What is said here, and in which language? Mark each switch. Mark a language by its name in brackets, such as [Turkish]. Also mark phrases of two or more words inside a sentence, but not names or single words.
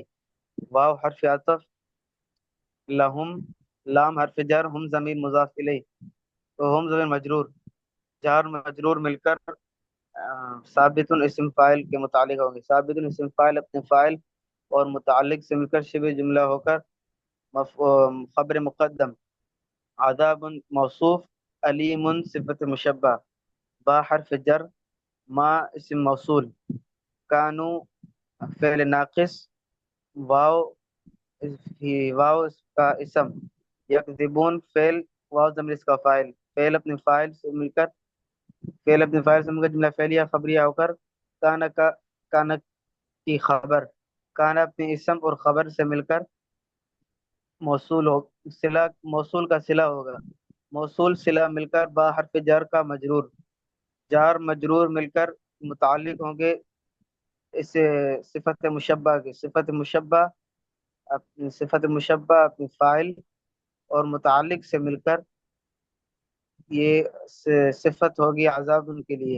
[Urdu] واو حرف عطف، لہم لام حرف جر، ہم ضمیر مضاف الیہ، تو ہم ضمیر مجرور، جار مجرور مل کر ثابت اسم فاعل کے متعلق ہوں گے. ثابت اسم فاعل اپنے فاعل اور متعلق سے مل کر شبہ جملہ ہو کر خبر مقدم. عذاب موصوف، علیم صفت مشبہ، با حرف جر، ما اسم موصول، کانو فعل ناقص، واو واو اس کا اسم، یکذبون فعل، واو ضمیر اس کا فاعل، فعل اپنے فاعل سے مل کر جملہ فعلیہ خبریہ ہو کر کانا کی خبر، کانا اپنے اسم اور خبر سے مل کر موصول ہو، صلہ موصول کا صلہ ہوگا، موصول صلہ مل کر با حرف جر کا مجرور، جار مجرور مل کر متعلق ہوں گے اس صفت مشبہ کے، صفت مشبہ اپنی فاعل اور متعلق سے مل کر یہ صفت ہوگی عذاب ان کے لیے.